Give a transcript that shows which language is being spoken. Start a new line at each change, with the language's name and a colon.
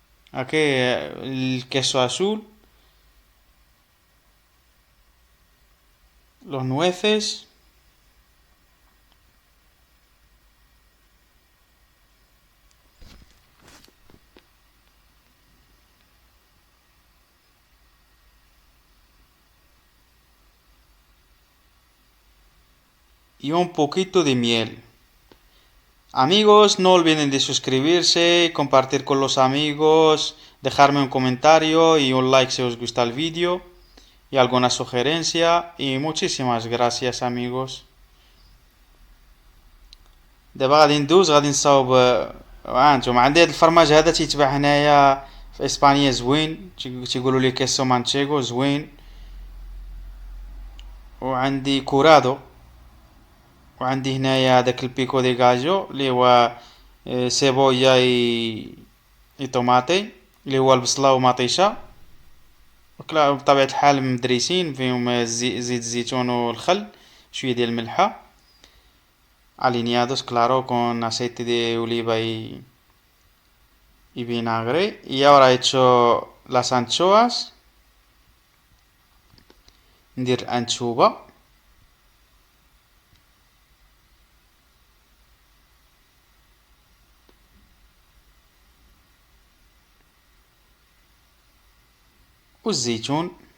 Spanish: Aquí el queso azul, los nueces, y un poquito de miel. Amigos, no olviden de suscribirse, compartir con los amigos, dejarme un comentario y un like si os gusta el vídeo y alguna sugerencia. Y muchísimas gracias amigos.
Arabic: دابا غادي ندوز غادي نصاوب هانتوما عندي هاد الفرماج هذا تيتباع هنايا في اسبانيا زوين تيقولوا ليه كيسو مانشيغو زوين. وعندي كورادو وعندي هنايا داك البيكو دي غاجو اللي هو سيبويا اي طوماطي اللي هو البصله ومطيشه بطبيعه الحال مدريسين فيهم زيت الزيتون والخل شويه ديال الملحه
Spanish: alineados claro con aceite de oliva y vinagre. Y ahora he hecho las anchoas.
Arabic: ندير anchuva. والزيتون.